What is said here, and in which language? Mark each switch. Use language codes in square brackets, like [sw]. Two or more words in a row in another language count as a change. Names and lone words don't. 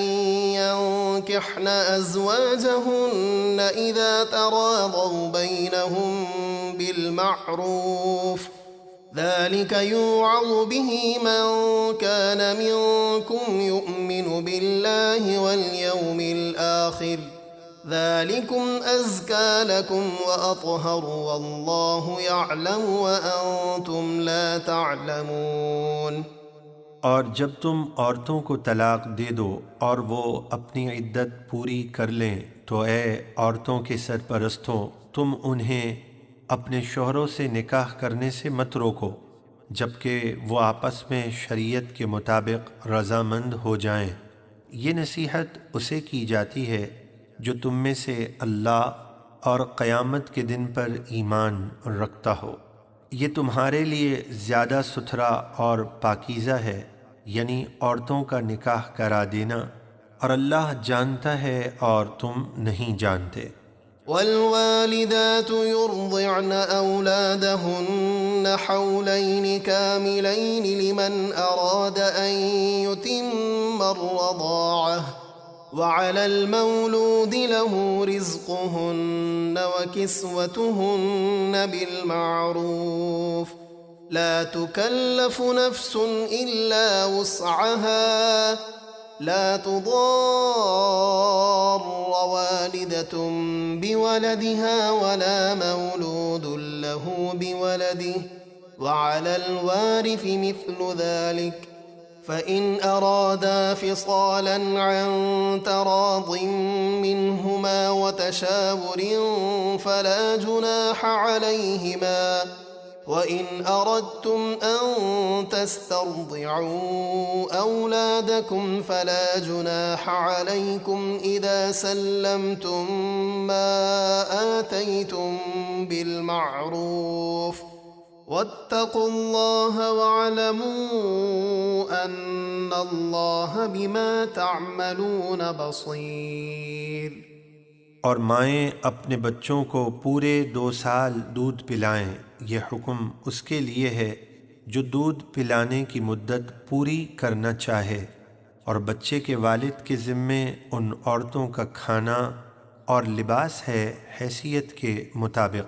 [ar] ينكحن أزواجهن إذا تراضوا بينهم بالمعروف ذلك يوعظ به من كان منكم يؤمن بالله واليوم الآخر ذلكم أزكى لكم وأطهر والله يعلم وأنتم لا تعلمون। [hi] और जब तुम औरतों को तलाक दे दो और वो अपनी इद्दत पूरी कर लें तो ए औरतों के सरपरस्तों, तुम उन्हें अपने शौहरों से निकाह करने से मत रोको जबकि वो आपस में शरीयत के मुताबिक रज़ामंद हो जाएं। ये नसीहत उसे की जाती है जो तुम में से अल्लाह और क़यामत के दिन पर ईमान रखता हो। ये तुम्हारे लिए ज़्यादा सुथरा और पाकीज़ा है, यानी औरतों का निकाह करा देना, और अल्लाह जानता है और तुम नहीं जानते। [ar] والوالدات يرضعن أولادهن حولين كاملين لمن أراد أن يتم الرضاعة وعلى المولود له رزقهن وكسوتهن بالمعروف لا تكلف نفس إلا وسعها لا تضار والدة بولدها ولا مولود له بولده وعلى الوارث مثل ذلك فإن أرادا فصالا عن تراض منهما وتشاور فلا جناح عليهما وإن أردتم أن تسترضعوا أولادكم فلا جناح عليكم إذا سلمتم ما آتيتم بالمعروف واتقوا الله واعلموا أن الله بما تعملون بصير. [hi] और माएँ अपने बच्चों को पूरे 2 साल दूध पिलाएं। यह हुक्म उसके लिए है जो दूध पिलाने की मुद्दत पूरी करना चाहे, और बच्चे के वालिद के ज़िम्मे उन औरतों का खाना और लिबास है हैसियत के मुताबिक।